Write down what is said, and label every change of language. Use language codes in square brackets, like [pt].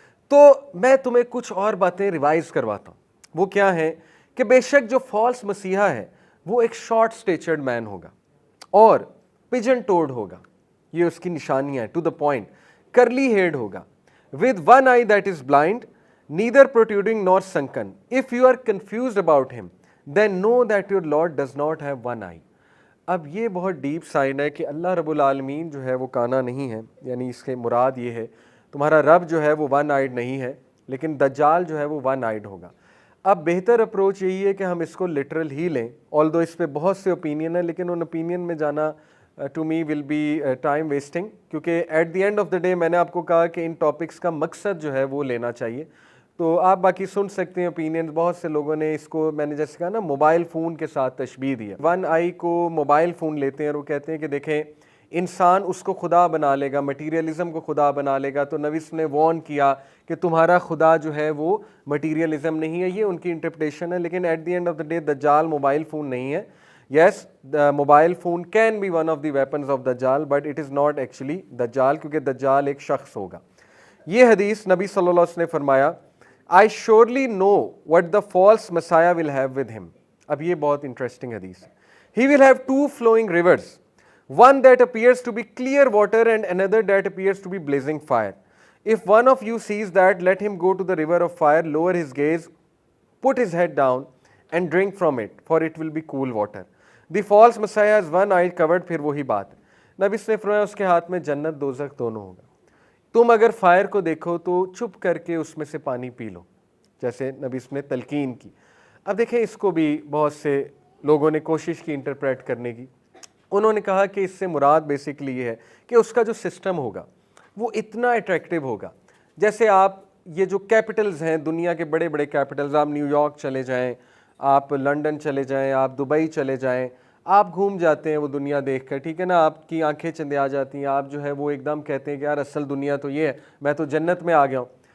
[ur] تو میں تمہیں کچھ اور باتیں ریوائز کرواتا ہوں. وہ کیا ہیں کہ بے شک جو فالس مسیحا ہے وہ ایک شارٹ سٹیچرڈ مین ہوگا اور پجن ٹوڈ ہوگا, یہ اس کی نشانیاں ہیں, ٹو دا پوائنٹ, کرلی ہیڈ ہوگا, with one I that is blind, [en] neither protruding nor sunken. If you are confused about him, then know that your Lord does not have one eye. [ur] اب یہ بہت ڈیپ سائن ہے کہ اللہ رب العالمین جو ہے وہ کانا نہیں ہے, یعنی اس کے مراد یہ ہے تمہارا رب جو ہے وہ ون آئیڈ نہیں ہے, لیکن دجال جو ہے وہ ون آئیڈ ہوگا. اب بہتر اپروچ یہی ہے کہ ہم اس کو لٹرل ہی لیں, آلدو اس پہ بہت سے اوپینین ہیں, لیکن ان اوپینین میں جانا [en] to me will be time wasting, [ur] کیونکہ at the end of the day میں نے آپ کو کہا کہ ان ٹاپکس کا مقصد جو ہے وہ لینا چاہیے. تو آپ باقی سن سکتے ہیں اوپینینز, بہت سے لوگوں نے اس کو, میں نے جیسے کہا نا, موبائل فون کے ساتھ تشبیہ دی ہے. ون آئی کو موبائل فون لیتے ہیں اور وہ کہتے ہیں کہ دیکھیں انسان اس کو خدا بنا لے گا, مٹیریلزم کو خدا بنا لے گا. تو نبی نے وارن کیا کہ تمہارا خدا جو ہے وہ مٹیریلزم نہیں ہے. یہ ان کی انٹرپریٹیشن ہے, لیکن at the end of the day دجال موبائل فون نہیں ہے. [en] yes, mobile phone can be one of the weapons of دجال, but it is not actually دجال, [ur] کیونکہ دجال ایک شخص ہوگا. یہ حدیث نبی صلی اللہ علیہ وسلم نے فرمایا, [en] I surely know what the false Messiah will have with him. [ur] اب یہ بہت انٹرسٹنگ حدیث ہے. [en] He will have two flowing rivers, one that appears to be clear water and another that appears to be blazing fire. If one of you sees that, let him go to the river of fire, lower his gaze, put his head down and drink from it, for it will be cool water. The false Messiah is one-eyed, covered. [ur] پھر وہی بات ہے, نبی نے فرمایا اس کے ہاتھ میں جنت دوزخ دونوں ہوگا. تم اگر فائر کو دیکھو تو چھپ کر کے اس میں سے پانی پی لو, جیسے نبی نے تلقین کی. اب دیکھیں اس کو بھی بہت سے لوگوں نے کوشش کی انٹرپریٹ کرنے کی. انہوں نے کہا کہ اس سے مراد بیسیکلی یہ ہے کہ اس کا جو سسٹم ہوگا وہ اتنا اٹریکٹیو ہوگا, جیسے آپ یہ جو کیپٹلز ہیں دنیا کے بڑے بڑے کیپٹلز, آپ نیو یارک چلے جائیں, آپ لنڈن چلے جائیں, آپ دبئی چلے جائیں, آپ گھوم جاتے ہیں وہ دنیا دیکھ کر, ٹھیک ہے نا, آپ کی آنکھیں چندے آ جاتی ہیں, آپ جو ہے وہ ایک دم کہتے ہیں کہ یار اصل دنیا تو یہ ہے, میں تو جنت میں آ گیا ہوں.